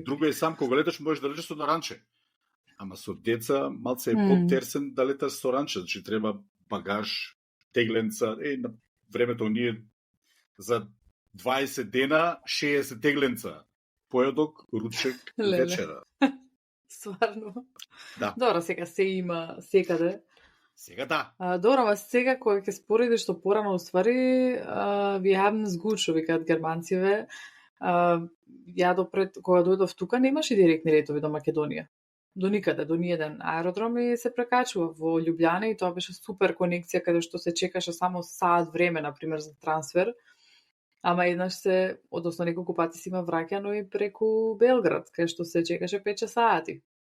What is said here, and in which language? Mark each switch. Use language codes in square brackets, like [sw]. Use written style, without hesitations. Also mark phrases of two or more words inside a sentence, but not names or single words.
[mk] Друго е сам кога леташ можеш да леташ со ранче. Ама со деца малце е подтерсен да леташ со ранче, значи треба багаж, тегленца, на времето ние за 20 дена 60 тегленца. Поедок, ручек, вечера. Стварно. Да. Добро, сега се има секаде. Сега да. Добро, ама сега кога ќе споредиш што порано уствари, we haven't good, што викаат германциве. Ја допред, кога дојдов тука, немаше директни летови до Македонија. До никаде, до ниеден аеродром и се прекачува во Љубљана и тоа беше супер конекција каде што се чекаше само саат време, например, за трансфер. Ама еднаш односно неколку пати си има враќано и преку Белград, каде што се чекаше 5 сати.